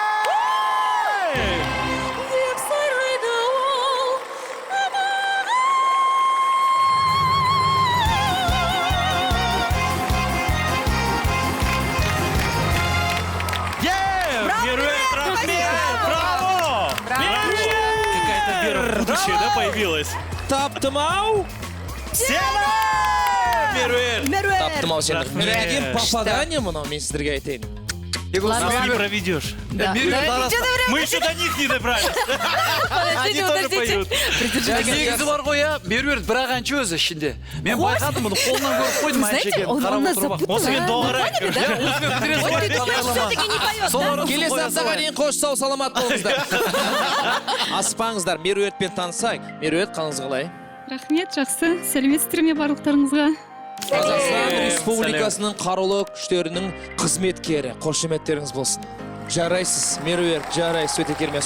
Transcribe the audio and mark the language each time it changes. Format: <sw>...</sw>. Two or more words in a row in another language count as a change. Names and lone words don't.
<kk>Меруерт, рахмет! Браво!</kk> <ru>Какая-то вера в будущее, да, появилась?</ru> <kk>Таптым-ау! Меруерт! Таптым-ау сені. Рахмет. Мен деген попадание мынау, мен сіздерге айтайын.</kk> <ru>Нас не проведешь. Мы еще до них не добрались. Они тоже поют.</ru> <kk>Негізі бар ғой, я Меруерт бірақ әнші өзі ішінде. Мен байқадым бұны, қолынан көріп қойдым әнші</kk> <ru>Знаете,</ru> <kk>екенін.</kk> <ru>он</ru> <kk>Қарап</kk> <ru>нас</ru> <kk>отырып ақ.</kk> <ru>запутал.</ru> <kk>Осымен доғырайық.</kk> <ru>Все-таки не поет, да?</ru> <kk>Келесі аптаға дейін қош сау саламат болыңыздар. Аспаңыздар, Меруертпен танысайық. Меруерт, қалыңыз қалай? Рахмет, жақсы. Сәлеметсіздер ме барлықтарыңызға? Қазақстан Республикасының қарулы күштерінің қызметкері. Қошеметтеріңіз болсын. Жарайсыз, Меруерт, жарайсыз, өте керемет.</kk>